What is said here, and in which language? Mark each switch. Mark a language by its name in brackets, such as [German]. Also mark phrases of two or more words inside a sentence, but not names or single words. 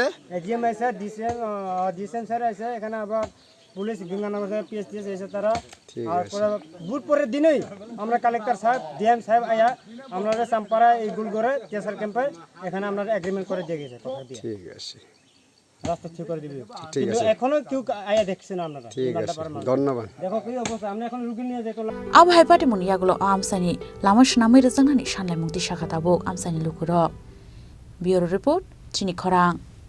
[Bangla] ডিসিএম স্যার আইছে এখানে আবার পুলিশ গঙ্গানগর থেকে পিএসটিএস এসে তারা আর বুট পরের দিনই আমরা কালেক্টর সাহেব ডিএম সাহেব আয়া আমরা চাম্পারা এই গুলগড়ে টিএসআর ক্যাম্পে এখানে আমরা এগ্রিমেন্ট করে দিয়ে গেছে কথা দিয়ে ঠিক আছে রাস্তা ঠিক করে দিবি কিন্তু এখনো কেউ আয়া দেখছে না আমরা ঠিক আছে ধন্যবাদ দেখো কি অবস্থা আমরা এখন রুগী নিয়ে যাই [Kok Borok] Abo hai pati mun yaglo amsani lama shnamai rejangnani shanlai mukti shakha tabuk amsani lukurok [English] Bureau report [Kok Borok] Chini Khorang